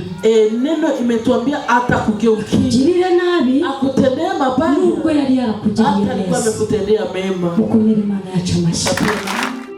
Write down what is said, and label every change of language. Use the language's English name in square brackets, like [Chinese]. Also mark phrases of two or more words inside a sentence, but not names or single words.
[Swahili] Neno imetuambia atakugeukia. [Kinyarwanda] Girire nabi [Swahili] Akutendea mabaya. [Kinyarwanda] nubwo yari yarakugiriye [Swahili] Hata alikuwa [Kinyarwanda] neza. [Swahili] amekutendea mema. [Kinyarwanda] Mukomere Imana yacu amashyi. Amen.